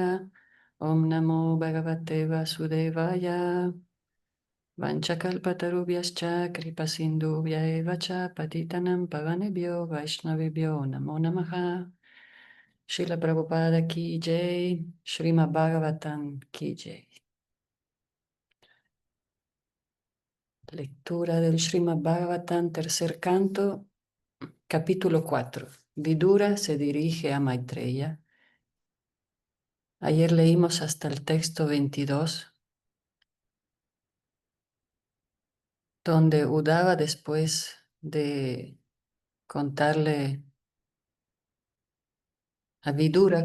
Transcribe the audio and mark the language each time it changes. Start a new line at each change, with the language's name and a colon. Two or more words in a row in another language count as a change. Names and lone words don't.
Sanskrit: Om Namo Bhagavate Vasudevaya. Vanchakalpatarubhyascha kripasindubhya eva cha patitanam pavanebhyo vaishnavibhyo namo namaha.
Hindi: Srila Prabhupada ki jai. Srimad Bhagavatam ki jai.
Spanish: Lectura del Srimad Bhagavatam, tercer canto, capítulo 4. Vidura se dirige a Maitreya. Ayer leímos hasta el texto 22, donde Uddhava, después de contarle a Vidura